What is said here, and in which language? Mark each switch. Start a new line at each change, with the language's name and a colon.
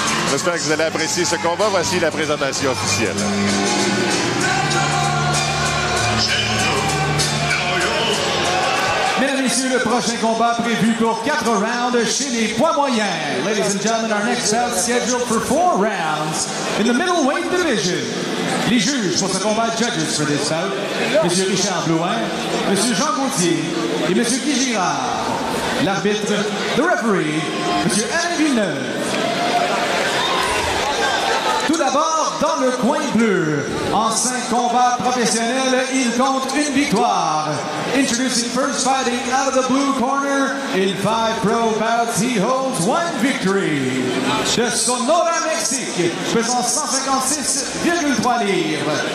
French: J'espère que vous allez apprécier ce combat. Voici la présentation officielle. Mesdames et messieurs, le prochain combat prévu pour 4 rounds chez les poids moyens.
English: Ladies and gentlemen, our next bout scheduled for 4 rounds in the middleweight division.
French: Les juges pour ce combat,
English: judges for this bout,
French: M. Richard Blouin, M. Jean Gauthier et M. Guy Girard. L'arbitre,
English: the referee,
French: M. Alain Villeneuve. Tout d'abord, dans le coin bleu, en 5 combats professionnels, il compte une victoire.
English: Introducing first fighting out of the blue corner, in 5 pro bouts, he holds 1 victory.
French: De Sonora, Mexique, pesant 156,3 livres.